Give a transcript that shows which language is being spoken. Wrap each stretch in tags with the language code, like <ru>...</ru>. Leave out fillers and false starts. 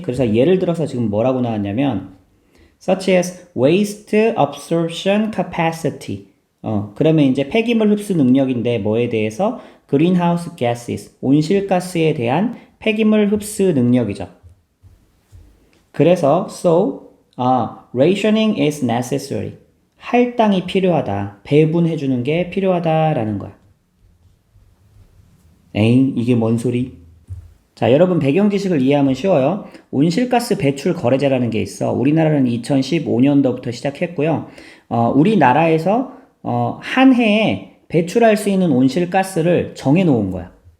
<ko>그래서 예를 들어서 지금 뭐라고 나왔냐면</ko> <en>such as waste absorption capacity.</en> <ko>그러면 이제 폐기물 흡수 능력인데 뭐에 대해서?</ko> <en>greenhouse gases,</en> <ko>온실가스에 대한 폐기물 흡수 능력이죠. 그래서</ko> <en>rationing is necessary.</en> <ko>할당이 필요하다. 배분해주는 게 필요하다라는 거야. 에잉, 이게 뭔 소리? 자, 여러분 배경 지식을 이해하면 쉬워요. 온실가스 배출 거래제라는 게 있어. 우리나라는 2015년도부터 시작했고요. 우리나라에서 한 해에 배출할 수 있는 온실가스를 정해 놓은 거야.</ko>